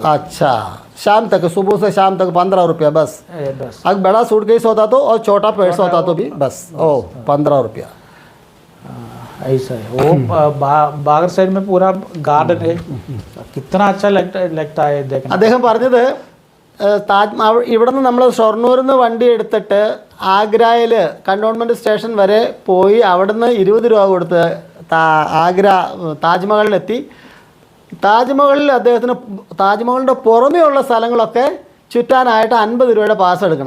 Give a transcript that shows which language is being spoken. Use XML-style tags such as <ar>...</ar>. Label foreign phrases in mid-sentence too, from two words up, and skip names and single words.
<hi>अच्छा शाम तक, सुबह से शाम तक 15 रुपया बस। अगर बड़ा सूटकेस होता तो और छोटा पर्स होता तो भी बस 15 रुपया। ऐसा है वो। बागर साइड में पूरा गार्डन है, कितना अच्छा लगता है देखने।</hi> <ml>അദ്ദേഹം പറഞ്ഞത് ഇവിടെ നിന്ന് നമ്മൾ ഷൊർണൂരിൽ നിന്ന് വണ്ടി എടുത്തിട്ട് ആഗ്രയിൽ കണ്ടോൺമെൻറ്റ് സ്റ്റേഷൻ വരെ പോയി അവിടുന്ന് 20 രൂപ കൊടുത്ത് ആഗ്ര താജ്മഹലിലെത്തി. താജ്മഹലിൽ അദ്ദേഹത്തിന് താജ്മഹലിൻ്റെ പുറമെയുള്ള സ്ഥലങ്ങളൊക്കെ ചുറ്റാനായിട്ട് 50 രൂപയുടെ പാസ് എടുക്കണം.</ml>